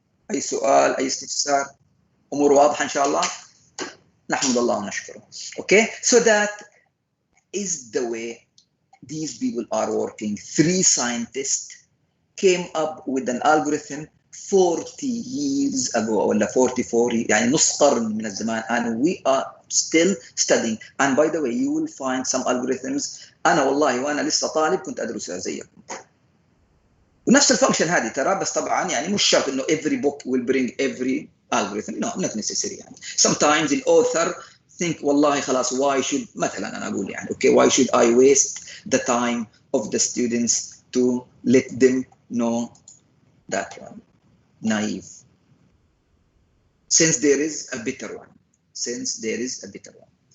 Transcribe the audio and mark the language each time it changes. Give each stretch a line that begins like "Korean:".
Arabic: أي سؤال، أي استفسار؟ أمور واضحة إن شاء الله؟ نحمد الله ونشكره.
English: Okay, so that is the way these people are working. 3 scientists came up with an algorithm 40 years ago
Arabic: ولا 44 يعني نص قرن من الزمان,
English: and we are still studying. And by the way, you will find some algorithms
Arabic: أنا والله وأنا لسه طالب كنت أدرسها زيكم. ونفس الفانكشن هذه ترى, بس طبعا يعني مش شرط إنه
English: every book will bring every algorithm. No, not necessary
Arabic: يعني.
English: Sometimes the author think
Arabic: والله خلاص
English: why should
Arabic: مثلا أنا أقول يعني
English: okay, why should I waste the time of the students to let them know that one? Naive. Since there is a better one. Since there is a better one.